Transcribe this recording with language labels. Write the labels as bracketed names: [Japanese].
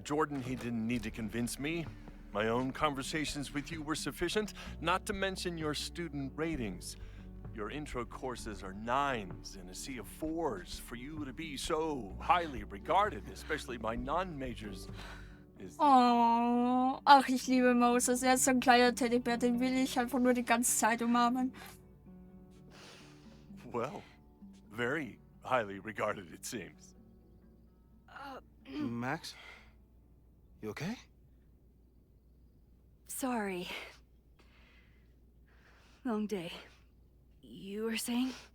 [English] Jordan he didn't need to convince me. My own conversations with you were sufficient, not to mention your student ratings. Your intro courses are 9s in a sea of 4s. For you to be so highly regarded, especially by non-majors, is... [German] Oh, ach, ich liebe Moses. Er ist so ein kleiner Teddybär, den will ich einfach nur die ganze Zeit umarmen. [English] Well, very highly regarded, it seems. Max? You okay? Sorry. Long day. You were saying?